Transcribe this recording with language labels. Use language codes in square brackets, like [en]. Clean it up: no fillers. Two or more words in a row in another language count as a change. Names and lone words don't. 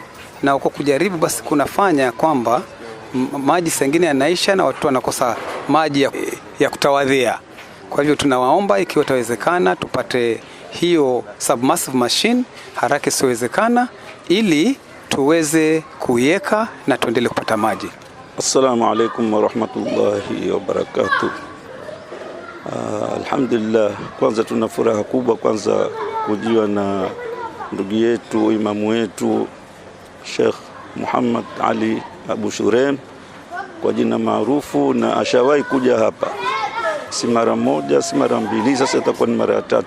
[sw] Na uko kujaribu basi kunafanya kwamba maji sengine yanaisha na watu wanakosa maji ya kutawadhia. Kwa hivyo tunawaomba ikiwa itawezekana tupate hiyo [en] submersive machine [sw] haraka isiwezekana, ili tuweze kuiweka na tuendelee kupata maji. [ar] السلام عليكم ورحمة الله وبركاته. [sw] Alhamdulillah, kwanza tuna furaha kubwa kwanza kujiwa na ndugu yetu, imamu wetu Sheikh Muhammad Ali Abu Shurem kwa jina maarufu, na ashawahi kuja hapa si mara moja si mara mbili, sasa itakuwa ni mara ya 3.